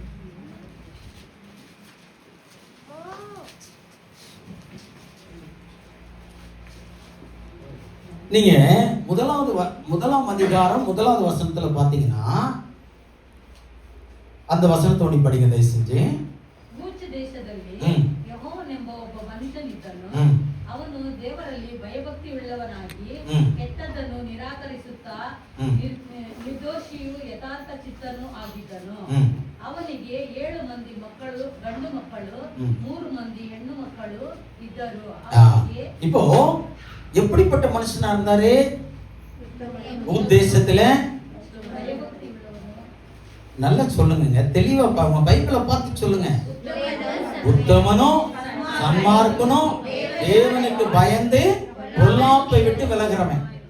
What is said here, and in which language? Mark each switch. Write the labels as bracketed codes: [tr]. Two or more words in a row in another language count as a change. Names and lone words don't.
[ta] நீங்க முதலாம் அதிகாரம் 1வது வசனத்துல பாத்தீங்கன்னா அந்த வசனத்தோடி படிங்க தயவு செஞ்சு. [kn] ಭೂಚ ದೇಶದಲ್ಲಿ ಯೆಹೋವನೆಂಬ ಒಬ್ಬ ಮನುಷ್ಯನಿದ್ದನು. ಅವನು ದೇವರಲ್ಲಿ ಭಯಭಕ್ತಿ ಉಳ್ಳವನಾಗಿ ಕೆಟ್ಟದ್ದನ್ನು ನಿರಾಕರಿಸುತ್ತಾ ನಿರ್ದೋಷಿಯು ಯಥಾರ್ಥ ಚಿತ್ತನೂ ಆಗಿದ್ದನು. ಅವನಿಗೆ 7 ಮಂದಿ ಮಕ್ಕಳು, ಗಂಡು ಮಕ್ಕಳು, 3 ಮಂದಿ ಹೆಣ್ಣು ಮಕ್ಕಳು ಇದ್ದರು. [ta] இப்போ எப்படிப்பட்ட மனுஷனா இருந்தாரு? உத்தேசத்துல நல்லா சொல்லுங்க, தெளிவா பாருங்க, பைபிளை பார்த்து சொல்லுங்க. உத்தமனும் சன்மார்க்கனும் தேவனுக்கு பயந்து பொல்லாப்பை விட்டு விலகிறவன்.